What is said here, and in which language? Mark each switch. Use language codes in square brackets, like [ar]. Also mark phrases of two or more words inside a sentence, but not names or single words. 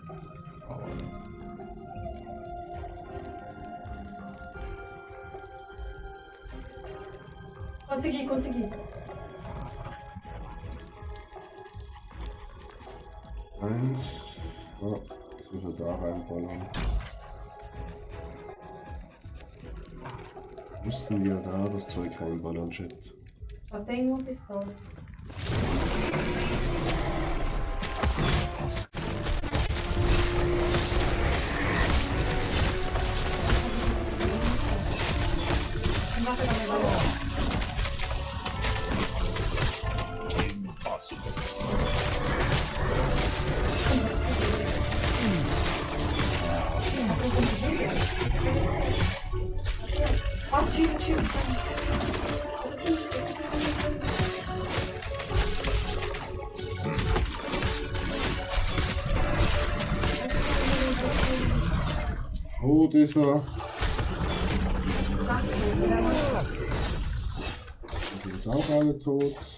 [pt] Consegui. [de] Eins. Oh, jetzt müssen wir da reinballern. Müssen wir da das Zeug reinballern, Chat? [pt] Só tem uma pistola. Não dá pra dar mais. Ó, tiro. [de] Tot ist er. Die sind auch alle tot.